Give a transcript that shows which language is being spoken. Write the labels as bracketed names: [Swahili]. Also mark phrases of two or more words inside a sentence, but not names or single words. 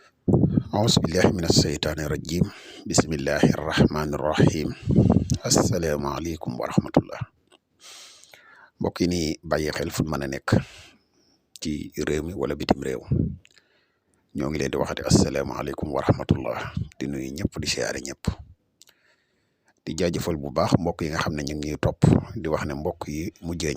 [Arabic] أعوذ بالله من الشيطان الرجيم بسم الله الرحمن الرحيم السلام عليكم ورحمة الله [Wolof] mbokk yi ni bàyyi xel fu mën a nekk ci réew mi wala bitim réew ñoo ngi leen di waxati [Arabic] السلام عليكم ورحمة الله [Wolof] di nuyu ñëpp di siyaare ñëpp di jaajëfal bu baax mbokk yi nga xam ne ñu ngi ñuy topp di wax ne mbokk yi mujjee